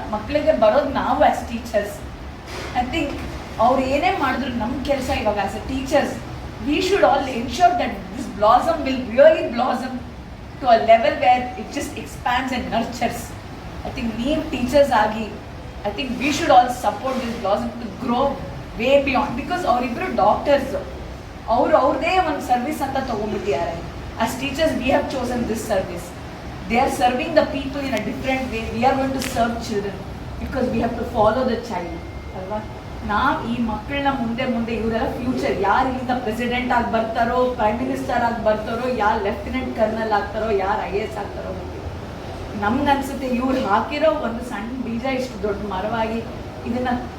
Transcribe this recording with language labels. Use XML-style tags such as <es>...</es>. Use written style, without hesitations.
<kn>ಮಕ್ಕಳಿಗೆ ಬರೋದು ನಾವು</kn> <en>As teachers. I think</en> <kn>ಅವ್ರು ಏನೇ ಮಾಡಿದ್ರು ನಮ್ಮ ಕೆಲಸ ಇವಾಗ</kn> <en>As a teachers, we should all ensure that this blossom will really blossom to a level where it just expands and nurtures. I think</en> <kn>ನೀವು ಟೀಚರ್ಸ್ ಆಗಿ</kn> <en>I think we should all support this blossom to grow way beyond. Because</en> <kn>ಅವರಿಬ್ಬರು doctors, ಅವ್ರದ್ದೇ ಒಂದು service ಅಂತ ತೊಗೊಂಡ್ಬಿಟ್ಟಿದ್ದಾರೆ.</kn> <en>As teachers we have chosen this service. They are serving the people in a different way. We are going to serve children because we have to follow the child.</en> <kn>ಅಲ್ವಾ? ನಾವು ಈ ಮಕ್ಕಳನ್ನ ಮುಂದೆ ಇವರೆಲ್ಲ future, ಯಾರು ಇಲ್ಲಿಂದ president ಆಗಿ ಬರ್ತಾರೋ, ಪ್ರೈಮ್ ಮಿನಿಸ್ಟರ್ ಆಗಿ ಬರ್ತಾರೋ, ಯಾರು ಲೆಫ್ಟಿನೆಂಟ್ ಕರ್ನಲ್ ಆಗ್ತಾರೋ, ಯಾರು IAS ಆಗ್ತಾರೋ ಗೊತ್ತಿಲ್ಲ. ನಮ್ಗನ್ಸುತ್ತೆ ಇವ್ರು ಹಾಕಿರೋ ಒಂದು ಸಣ್ಣ ಬೀಜ ಇಷ್ಟು ದೊಡ್ಡ ಮರವಾಗಿ ಇದನ್ನು</kn>